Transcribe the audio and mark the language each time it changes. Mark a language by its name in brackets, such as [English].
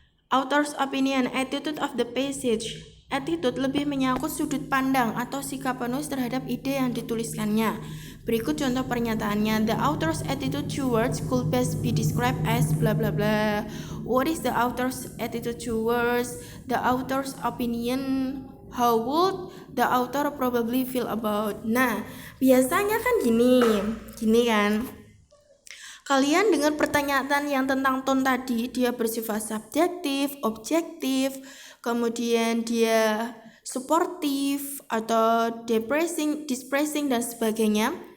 [English] Author's opinion, attitude of the passage. [Indonesian] Attitude lebih menyangkut sudut pandang atau sikap penulis terhadap ide yang dituliskannya. Berikut contoh pernyataannya. [English] The author's attitude towards could best be described as bla bla bla. What is the author's attitude towards the author's opinion? How would the author probably feel about? [Indonesian] Nah, biasanya kan gini kan. Kalian dengan pertanyaan yang tentang tone tadi, dia bersifat subjektif, objektif, kemudian dia suportif atau distressing dan sebagainya.